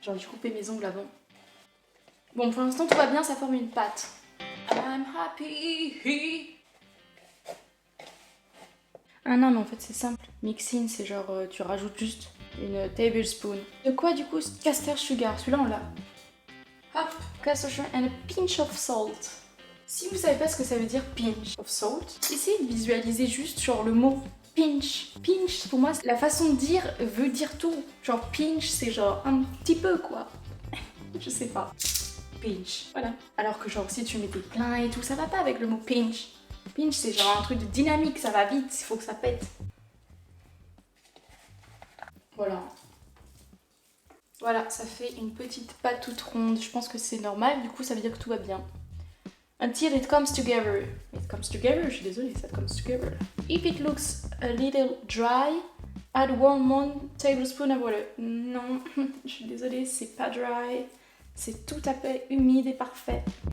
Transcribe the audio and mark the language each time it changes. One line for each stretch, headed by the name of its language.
French: J'aurais dû couper mes ongles avant. Bon, pour l'instant tout va bien, ça forme une pâte.
English: I'm happy.
French: Ah non, mais en fait c'est simple. Mixing, c'est genre tu rajoutes juste une tablespoon. De quoi du coup? Caster sugar, celui-là on l'a.
English: Hop, caster sugar and a pinch of salt.
French: Si vous savez pas ce que ça veut dire pinch of salt, essayez de visualiser juste genre le mot pinch. Pinch, pour moi, la façon de dire veut dire tout. Genre pinch, c'est genre un petit peu quoi. Je sais pas. Pinch, voilà. Alors que genre si tu mettais plein et tout, ça va pas avec le mot pinch. Pinch, c'est genre un truc de dynamique, ça va vite, il faut que ça pète. Voilà. Voilà, ça fait une petite pâte toute ronde. Je pense que c'est normal, du coup ça veut dire que tout va bien.
English: Until it comes together. It comes together,
French: je suis désolée, ça
English: comes together. If it looks a little dry, add 1 tablespoon of water.
French: Non, je suis désolée, c'est pas dry. C'est tout à fait humide et parfait.